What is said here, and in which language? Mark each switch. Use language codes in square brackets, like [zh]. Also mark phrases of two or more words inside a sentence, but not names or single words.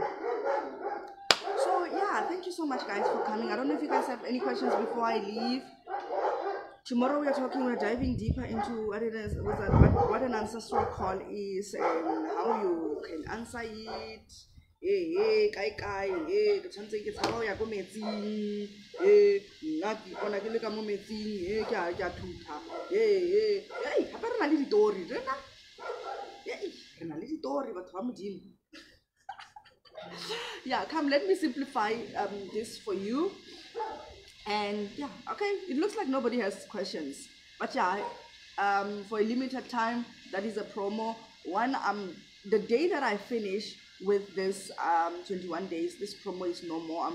[en] So yeah, thank you so much guys for coming. I don't know if you guys have any questions before I leave. Tomorrow we're diving deeper into what it is, what an ancestral call is and how you can answer it. [tn] Kai ke tshwantse ke tshaba ya go metsing, nna ke bona ke le ka mo metsing, ke a thutha, gape re na le ditori rena, re na le ditori batho ba modimo. [en] Yeah, come, let me simplify this for you. And yeah, okay, it looks like nobody has questions, but yeah, for a limited time, that is a promo. The day that I finish with this 21 days, this promo is no more.